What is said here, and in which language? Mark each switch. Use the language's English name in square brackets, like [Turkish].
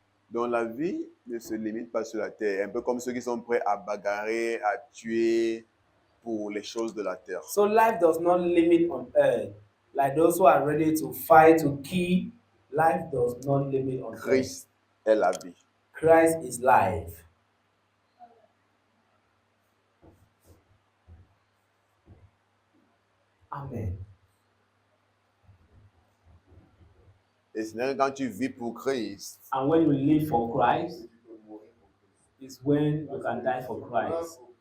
[French] Donc la vie ne se limite pas sur la terre. Un peu comme ceux qui sont prêts à bagarrer, à tuer pour les choses de la terre. [English] So life does not limit on earth. Like those who are ready to fight, to kill, life does not limit on earth. [French] Christ est la vie. [English] Christ is life. Amen. [French] Et sinon, quand tu vis pour Christ, [English] And when you live for Christ, is when you can die for Christ.